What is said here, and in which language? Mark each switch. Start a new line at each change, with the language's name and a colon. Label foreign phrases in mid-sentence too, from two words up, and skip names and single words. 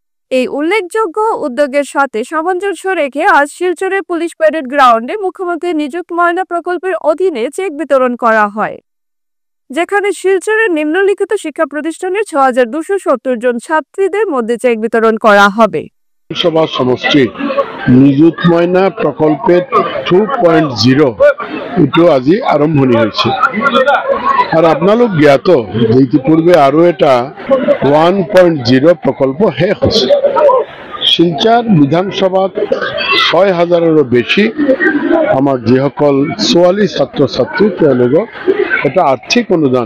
Bangla: এই উল্লেখযোগ্য উদ্যোগের সাথে সামঞ্জস্য রেখে আজ শিলচরের পুলিশ প্যারেড গ্রাউন্ডে মুখ্যমন্ত্রী নিযুক্ত ময়না প্রকল্পের অধীনে চেক বিতরণ করা হয়, যেখানে শিলচরের নিম্নলিখিত শিক্ষা প্রতিষ্ঠানের ৬,২৭০ জন ছাত্রীদের মধ্যে চেক বিতরণ করা হবে।
Assamese: সভা সমষ্টি নিযুত ময়না প্রকল্পের 2.0 এটো আজি আৰম্ভণি হৈছে আৰু আপোনালোক জ্ঞাত যে ইতিপূৰ্বে আৰু এটা 1.0 প্ৰকল্প শেষ হৈছে। শিলচৰ বিধানসভাত ৬,০০০ৰো বেছি আমাৰ যিসকল ছোৱালী ছাত্ৰ ছাত্ৰী তেওঁলোকক এটা আৰ্থিক অনুদান